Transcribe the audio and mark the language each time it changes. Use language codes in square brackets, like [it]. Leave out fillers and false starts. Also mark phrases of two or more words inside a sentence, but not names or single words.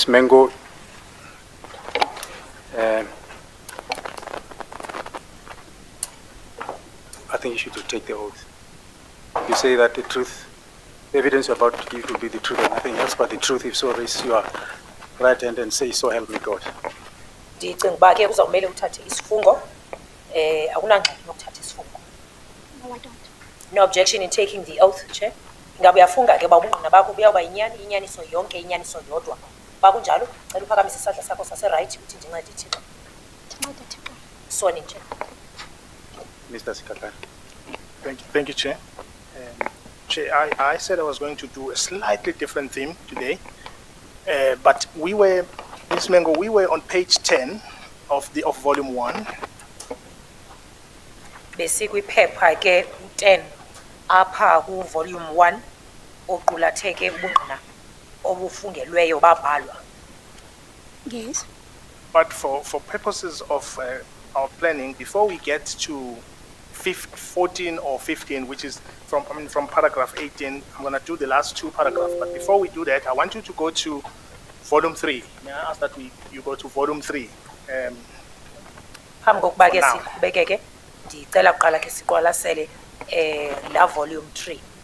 [en] Mengo, I think you should take the oath. You say that the truth, the evidence about to give will be the truth and nothing else but the truth. If so, raise your right hand and say, so help me God. [xh] Ndicinga uba ke kuzawumele uthathe isifungo akunangxaki nokuthatha isifungo. [en] No, I don't. No objection in taking the oath, Chair. [xh] Ngabe uyafunga ke uba ubungqina bakho buyawuba inyaniso yonke inyaniso yodwa. Uba kunjalo cela uphakamise isandla sakho saseright uthi ndincede Thixo. Ndincede Thixo. [en] Soni, Chair. Mr. Sikhakhane. Thank you, Chair. Chair, I said I was going to do a slightly different theme today, but we were, Ms. Mengo, we were on page 10 of volume 1. [xh] Besikwiphepha ke 10 apha ku volume 1 oqulatheke ubungqina obufungelweyo babhalwa. [en] Yes. But for purposes of our planning, before we get to 14 or 15, which is from paragraph 18, I'm going to do the last two paragraphs. But before we do that, I want you to go to volume 3. May I ask that you go to volume 3? [xh] Phambi kokuba ke [en] For now. [xh] siqhubeke ke ndicela kuqala ke siqwalasele la volume 3.